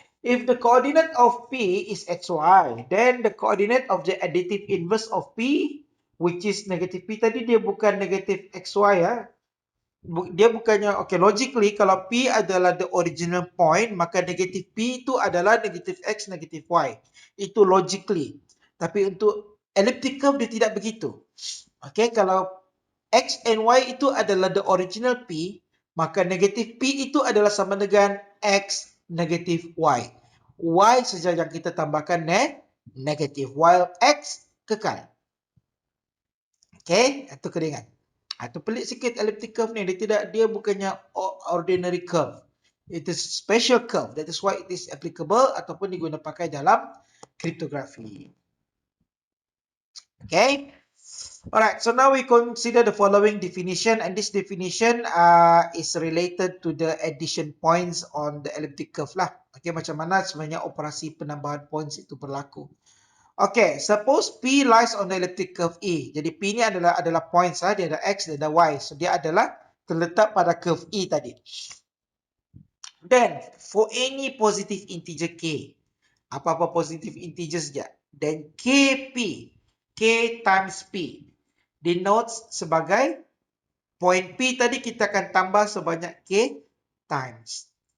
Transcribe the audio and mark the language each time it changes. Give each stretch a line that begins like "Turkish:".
English: If the coordinate of P is xy, then the coordinate of the additive inverse of P, which is negative P
Malay: tadi dia bukan negative xy ya. Dia bukannya, okay, logically kalau P adalah the original point, maka negative P itu adalah negative X, negative Y. Itu logically. Tapi untuk elliptic curve dia tidak begitu. Okay, kalau X and Y itu adalah
English: the original P,
Malay: maka negative P itu adalah sama dengan X, negative Y. Y saja yang kita tambahkan negative, while X kekal. Okay, itu kena ingat. Itu pelik sikit elliptic curve ni. Dia bukannya ordinary curve.
English: It is special curve. That is why it is applicable
Malay: ataupun diguna pakai dalam
English: cryptography. Okay. Alright, so now we consider the following definition, and this definition is related to the addition points on the elliptic curve lah.
Malay: Okay, macam mana sebenarnya operasi penambahan points itu berlaku.
English: Okay, suppose P lies on the elliptic curve E.
Malay: Jadi P ni adalah points, dia ada X, dia ada Y. So dia adalah terletak pada curve E tadi.
English: Then, for any positive integer K, apa-apa positive integer saja, then KP, K times P, denotes sebagai point P tadi kita akan tambah sebanyak K times.